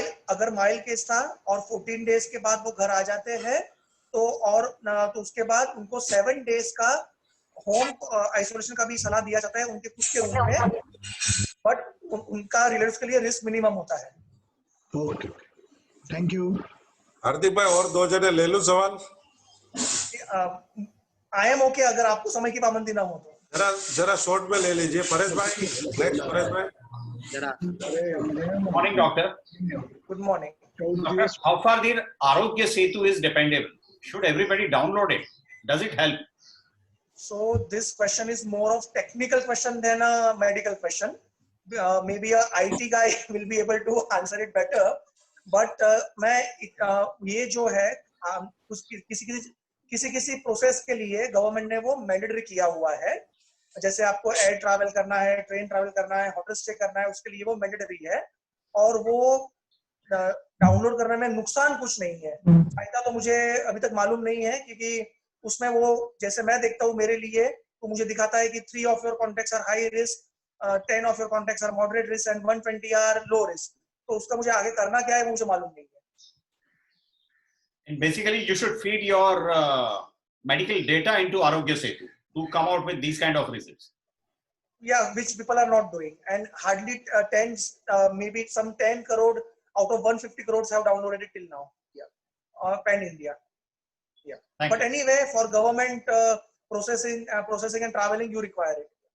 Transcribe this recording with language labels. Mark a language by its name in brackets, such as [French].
[Hindi] अगर mild case था और 14 डेज के बाद वो घर आ जाते हैं तो उसके बाद उनको 7 डेज का होम आइसोलेशन का भी सलाह दिया जाता है उनके खुद के रूम में, बट उनका रिलेटिव्स के लिए रिस्क मिनिमम होता है। Okay, thank you. हार्दिक भाई और 2 जने ले लूं सवाल? [English] I am okay, [Hindi] अगर आपको समय की पाबंदी ना हो तो जरा शॉर्ट में ले लीजिए। परेश भाई, नेक्स्ट परेश भाई। [English] Morning, doctor. Good morning. Doctor, how far the Arogya Setu is dependable? Should everybody download it? Does it help? So this question is more of technical question than a medical question. Maybe a IT guy will be able to answer it better. But [Hindi] मैं ये जो है किसी process के लिए government ने वो mandatory किया हुआ है। जैसे आपको एयर ट्रैवल करना है, ट्रेन ट्रैवल करना है, होटल स्टे करना है, उसके लिए वो मैंडेटरी है और वो डाउनलोड करने में नुकसान कुछ नहीं है। फायदा तो मुझे अभी तक मालूम नहीं है, क्योंकि उसमें वो जैसे मैं देखता हूँ मेरे लिए तो मुझे दिखाता है कि [English] 3 of your contacts are high risk, 10 of your contacts are moderate risk and 120 are low risk। [Hindi] तो उसका मुझे आगे करना क्या है वो मुझे मालूम नहीं है। [English] And basically, you should feed your medical data into Arogya Setu to come out with these kind of results. Yeah, which people are not doing, and hardly 10, maybe some 10 crore out of 150 crores have downloaded it till now. Yeah, pan India. Yeah, but anyway, for government processing and traveling, you require it.